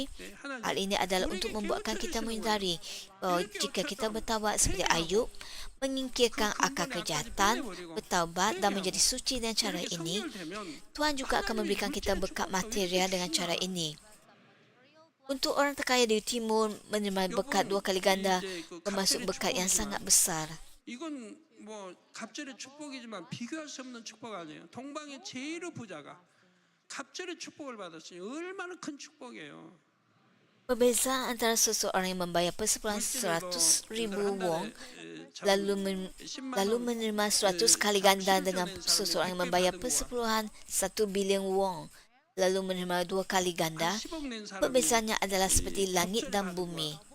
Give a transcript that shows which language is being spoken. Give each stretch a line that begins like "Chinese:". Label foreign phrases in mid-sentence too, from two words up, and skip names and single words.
Malay: Hal ini adalah untuk membuatkan kita menyadari bahawa jika kita bertaubat seperti Ayub, menyingkirkan akal kejahatan, bertaubat dan menjadi suci dengan cara ini, Tuhan juga akan memberikan kita berkat material dengan cara ini. Untuk orang terkaya di timur menerima berkat 2 kali ganda, termasuk berkat yang sangat besar.
Korean: 이건 뭐 갑절의 축복이지만 비교할 수 없는 축복 아니에요. 동방의 제일 부자가 갑절의 축복을 받았으니 얼마나 큰 축복이에요.
Malay: Perbezaan antara seseorang yang membayar persepuluhan 100,000 won lalu menerima 100 kali ganda dengan seseorang yang membayar persepuluhan 1 bilion won lalu menerima 2 kali ganda, perbezaannya adalah seperti langit dan bumi.